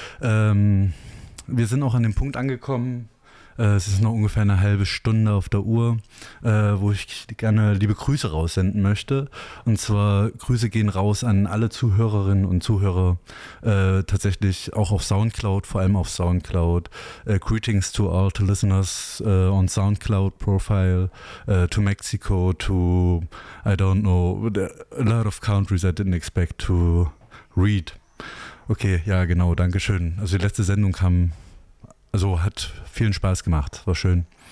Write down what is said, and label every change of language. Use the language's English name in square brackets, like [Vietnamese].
[German] Wir sind auch an dem Punkt angekommen. Es ist noch ungefähr eine halbe Stunde auf der Uhr, wo ich gerne liebe Grüße raussenden möchte. Und zwar Grüße gehen raus an alle Zuhörerinnen und Zuhörer, tatsächlich auch auf Soundcloud, vor allem auf Soundcloud. [English] Greetings to all the listeners on Soundcloud profile, to Mexico, to, I don't know, a lot of countries I didn't expect to read. [German] Okay, ja genau, dankeschön. Also die letzte Sendung kam... Also hat vielen Spaß gemacht, war schön.